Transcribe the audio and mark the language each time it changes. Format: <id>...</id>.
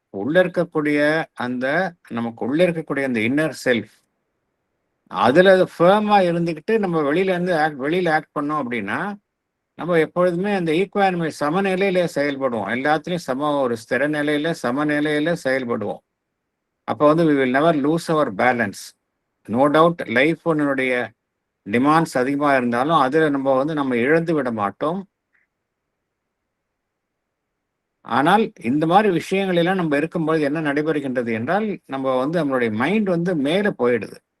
<ta>உள்ள இருக்கக்கூடிய நமக்கு உள்ள இருக்கக்கூடிய அந்த இன்னர் செல்ஃப் அதில் ஃபேர்மா இருந்துக்கிட்டு நம்ம வெளியில ஆக்ட் பண்ணோம் அப்படின்னா நம்ம எப்பொழுதுமே அந்த ஈக்குவானிமை சமநிலையில செயல்படுவோம். எல்லாத்துலேயும் ஒரு ஸ்திர நிலையில சமநிலையில செயல்படுவோம். அப்போ வந்து</ta> <en>we will never lose our balance.</en> <ta>No doubt life ஒன்னுடைய demands அதிகமாக இருந்தாலும் அதில் நம்ம இழந்து விட மாட்டோம். ஆனால் இந்த மாதிரி விஷயங்கள் எல்லாம் நம்ம இருக்கும்போது என்ன நடைபெறுகின்றது என்றால் நம்ம வந்து நம்மளுடைய மைண்ட் வந்து மேலே போயிடுது.</ta>